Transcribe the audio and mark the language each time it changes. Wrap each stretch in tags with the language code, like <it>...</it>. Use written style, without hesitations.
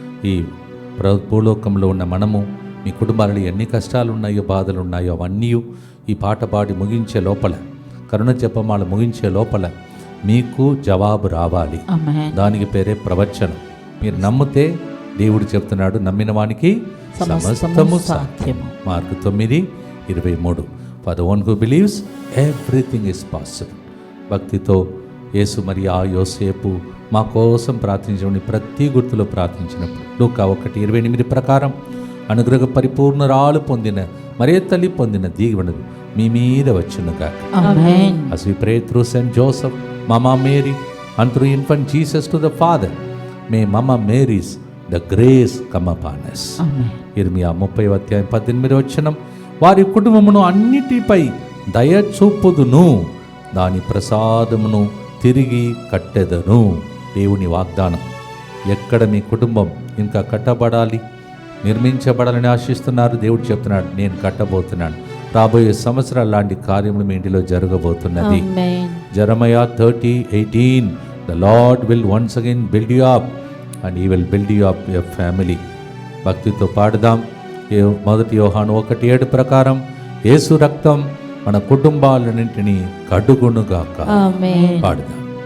<te>ఈ భూలోకంలో ఉన్న మనము, మీ కుటుంబాలలో ఎన్ని కష్టాలు ఉన్నాయో, బాధలు ఉన్నాయో అవన్నీ ఈ పాట పాడి ముగించే లోపల, కరుణ జపమాల ముగించే లోపల మీకు జవాబు రావాలి. దానికి పేరే ప్రవచనం. మీరు నమ్మితే దేవుడు చెప్తున్నాడు, నమ్మిన వానికి సమస్తము సాధ్యము. Mark 9:23.</te> <en>For the one who believes, everything is possible.</en> <te>భక్తితో యేసు మరి ఆ యోసేపు మా కోసం ప్రార్థించమని ప్రతి గుర్తులో ప్రార్థించినప్పుడు లూకా 1:28 ప్రకారం అనుగ్రహ పరిపూర్ణరాలు పొందిన మరియ తల్లి పొందిన దీవెనలు మీ మీద వచ్చునుగా.</te> <en>Amen. As we pray through Saint Joseph, Mama Mary, and through infant Jesus to the Father, may Mama Mary's the grace come upon us. Amen.</en> <te>ఇర్మియా 30:18 వారి కుటుంబమును అన్నిటిపై దయ చూపుదును, దాని ప్రసాదమును తిరిగి కట్టెదను. దేవుని వాగ్దానం. ఎక్కడ మీ కుటుంబం ఇంకా కట్టబడాలి, నిర్మించబడాలని ఆశిస్తున్నారు, దేవుడు చెప్తున్నాడు, నేను కట్టబోతున్నాను. రాబోయే సంవత్సరాలు లాంటి కార్యములు మీ ఇంటిలో జరగబోతున్నది.</te> <en>Jeremiah 30:18 The Lord will once again build you up and he will build you up your family.</en> <te>భక్తితో పాడదాం. మొదటి యోహాను 1:7 ప్రకారం యేసు రక్తం మన కుటుంబాలన్నింటినీ కడుగునుగాక. పాడదాం.</te>